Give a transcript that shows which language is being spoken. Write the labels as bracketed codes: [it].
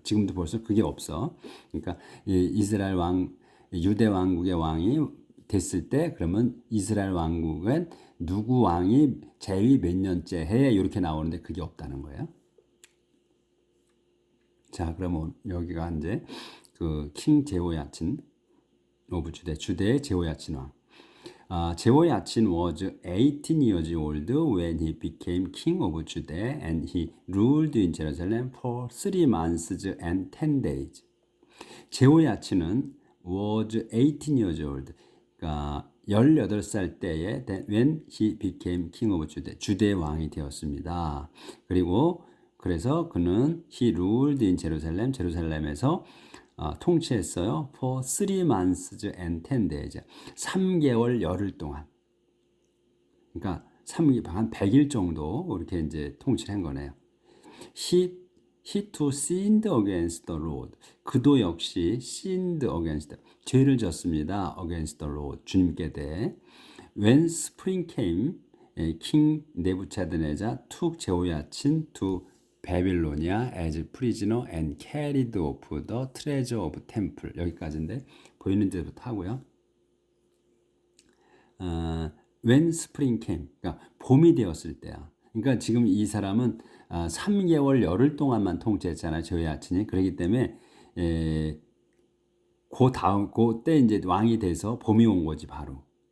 [ko] 지금도 벌써 그게 없어. 그러니까 이스라엘 유대 왕국의 왕이 됐을 때 그러면 이스라엘 왕국은 누구 왕이 제위 몇 년째 해 이렇게 나오는데 그게 없다는 거예요. 자, 그러면 여기가 이제 그 킹 제호야친 오브 주대의 제호야친 왕. [en] 제호야친 was 18 years old when he became king of Judah and he ruled in Jerusalem for 3 months and 10 days. 제호야친은 was 18 years old. [ko] 그러니까 18살 때에 [en] when he became king of Judah. [ko] 주대의 왕이 되었습니다. 그리고 그래서 그는 [en] he ruled in Jerusalem. [ko] 제루살렘에서 통치했어요. [en] For 3 months and 10 days. [ko] 3개월 열흘 동안. 그러니까 한 100일 정도 이렇게 이제 통치를 한 거네요. [en] He too sinned against the Lord. [ko] 그도 역시 [en] sinned against, [ko] 죄를 졌습니다. [en] against the Lord, [ko] 주님께 대해. [en] When spring came, King Nebuchadnezzar took Jehoiachin to Babylonia as prisoner and carried off the treasure of temple. [ko] 여기까지인데 보이는 데부터 하고요. [en] When spring came, [ko] 그러니까 봄이 되었을 때야. 그러니까 지금 이 사람은 3개월 열흘 동안만 통치했잖아요. 제호야친이. 그렇기 때문에 그때 이제 왕이 돼서 봄이 온 거지 바로.